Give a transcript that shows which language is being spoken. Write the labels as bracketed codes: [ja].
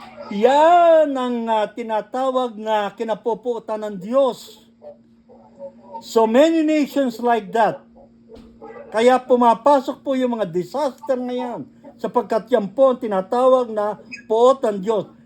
[tl] Yan ang tinatawag na kinapupuotan ng Diyos. [en] So many nations like that. [tl] Kaya pumapasok po yung mga disaster na yan. Sapagkat yan po ang tinatawag na puot ng Diyos.